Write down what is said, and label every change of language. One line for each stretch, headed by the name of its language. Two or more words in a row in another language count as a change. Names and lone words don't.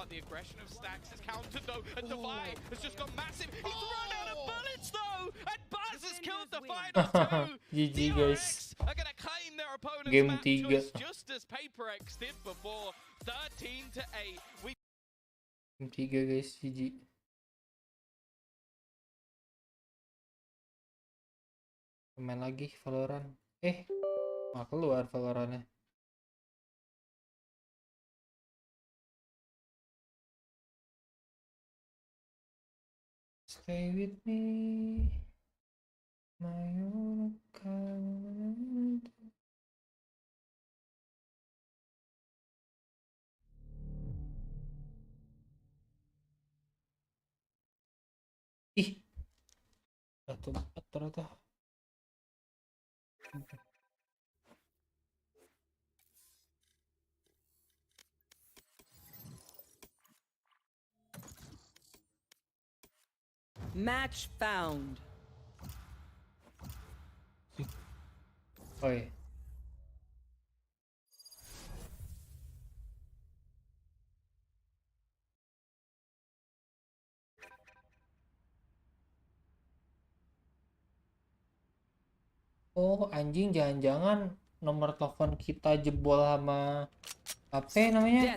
English: The aggression of Stacks is countered, though, and Devi has just gone massive. He's run out of bullets, though, and Buzz has killed the final two. GG, guys. Are going to claim their opponent's Game map 3. choice, just as PaperX did before. 13-8. Game 3, guys. GG.
Indonesian: Main lagi Valorant. Keluar Valorantnya.
English: Stay with me, my own kind.
Indonesian: Atau.
English: Match found. Oi.
Indonesian: Oh, anjing, jangan-jangan nomor telepon kita jebol sama HP namanya.